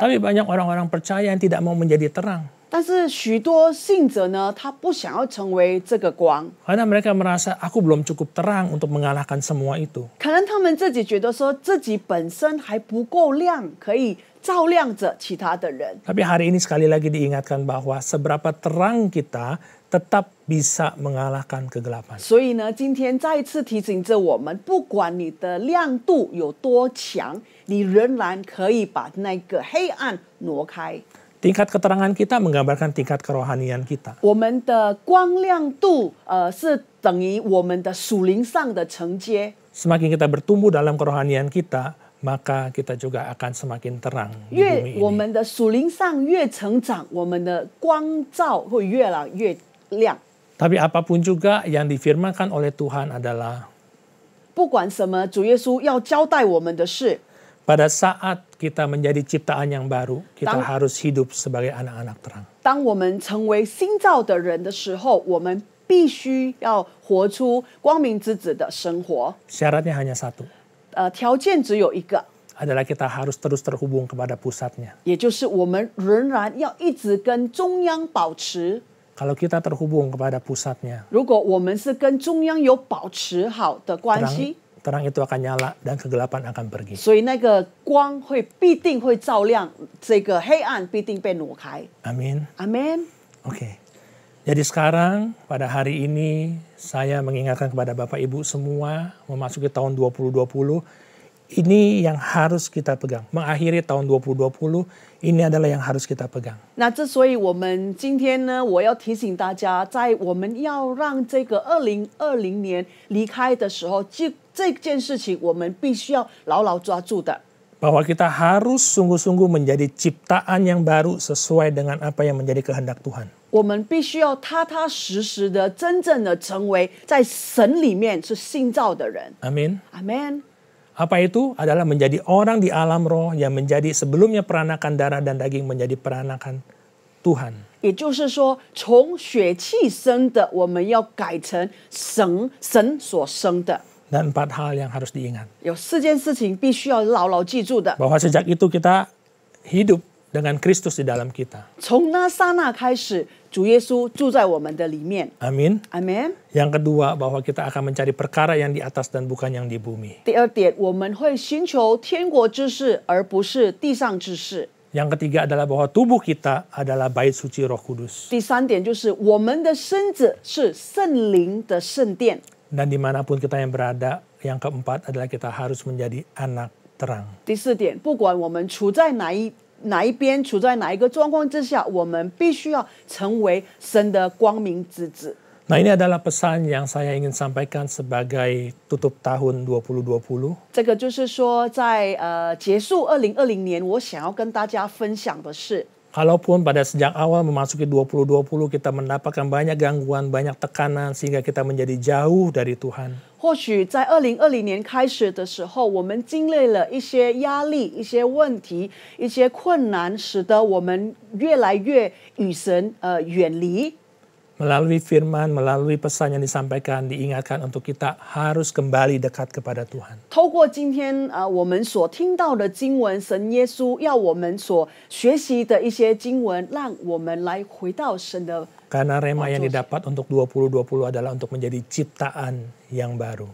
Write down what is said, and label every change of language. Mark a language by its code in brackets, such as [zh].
[id] Tapi banyak orang-orang percaya yang tidak mau menjadi terang. [zh] 但是许多信者呢，他不想要成为这个光， [id] Karena mereka merasa, aku belum cukup terang untuk mengalahkan semua itu. [zh] 可能他们自己觉得说自己本身还不够亮，可以照亮着其他的人。 [id] Tapi hari ini sekali lagi diingatkan bahwa seberapa terang kita tetap bisa mengalahkan kegelapan. [zh] 所以呢，今天再一次提醒着我们，不管你的亮度有多强，你仍然可以把那个黑暗挪开。 [id] Tingkat keterangan kita menggambarkan tingkat kerohanian kita. [zh] 我们的光亮度，是等于我们的属灵上的承接。 [id] Semakin kita bertumbuh dalam kerohanian kita, maka kita juga akan semakin terang di bumi [zh] 越我 [id] ini. [zh] 们的属灵上越成长，我们的光照会越来越亮。 [id] Tapi apapun juga yang difirmankan oleh Tuhan adalah [zh] 不管什么，主耶稣要交代我们的事， [id] pada saat kita menjadi ciptaan yang baru, kita Tang- harus hidup sebagai anak-anak terang. [zh] 当我们成为新造的人的时候，我们必须要活出光明之子的生活。 [id] Syaratnya hanya satu, [zh] 条件只有一个， [id] adalah kita harus terus terhubung kepada pusatnya. [zh] 也就是我们仍然要一直跟中央保持。 [id] Kalau kita terhubung kepada pusatnya, [zh] 如果我们是跟中央有保持好的关系， [id] terang itu akan nyala dan kegelapan akan pergi. [zh] 所以那个光必定会照亮，这个黑暗必定被挪开。 [id] Amin. [zh] 阿门。 [id] Oke. Jadi sekarang pada hari ini saya mengingatkan kepada Bapak Ibu semua memasuki tahun 2020 ini yang harus kita pegang. Mengakhiri tahun 2020 ini adalah yang harus kita pegang. [zh] 那之所以我们今天呢，我要提醒大家，在我们要让这个2020年离开的时候，这件事情我们必须要牢牢抓住的。 [id] Bahwa kita harus sungguh-sungguh menjadi ciptaan yang baru sesuai dengan apa yang menjadi kehendak Tuhan. [zh] 我们必须要踏踏实实的、真正的成为在神里面是信造的人。 [id] Amin. [zh] 阿门。 [id] Apa itu? Adalah menjadi orang di alam roh yang menjadi sebelumnya peranakan darah dan daging menjadi peranakan Tuhan. [zh] 也就是说，从血气生的，我们要改成神所生的。 [id] Dan 4 hal yang harus diingat. [zh] 有4件事情必须要牢牢记住的。 [id] Bahwa sejak itu kita hidup dengan Kristus di dalam kita. [zh] 从那刹那开始，主耶稣住在我们的里面。 [id] Amin. [zh] 阿门。 [id] Yang kedua, bahwa kita akan mencari perkara yang di atas dan bukan yang di bumi. [zh] 第二点，我们会寻求天国之事，而不是地上之事。 [id] Yang ketiga adalah bahwa tubuh kita adalah bait suci Roh Kudus. [zh] 第三点就是我们的身子是圣灵的圣殿。 [id] Dan dimanapun kita yang berada, yang keempat adalah kita harus menjadi anak terang. [zh] 第四点，不管我们处在哪一边，处在哪一个状况之下，我们必须要成为神的光明之子。 [id] Nah, ini adalah pesan yang saya ingin sampaikan sebagai tutup tahun 2020. [zh] 这个就是说在，结束2020年，我想要跟大家分享的是， [id] Kalaupun pada sejak awal memasuki 2020 kita mendapatkan banyak gangguan, banyak tekanan sehingga kita menjadi jauh dari Tuhan. [zh] 或许在2020年开始的时候，我们经历了一些压力、一些问题、一些困难，使得我们越来越与神远离。 [id] Melalui firman, melalui pesan yang disampaikan, diingatkan untuk kita harus kembali dekat kepada Tuhan. [zh] 透过今天我们所听到的经文，神耶稣要我们所学习的一些经文，让我们来回到神的。 [id] Karena rema yang didapat untuk 2020 adalah untuk menjadi ciptaan yang baru.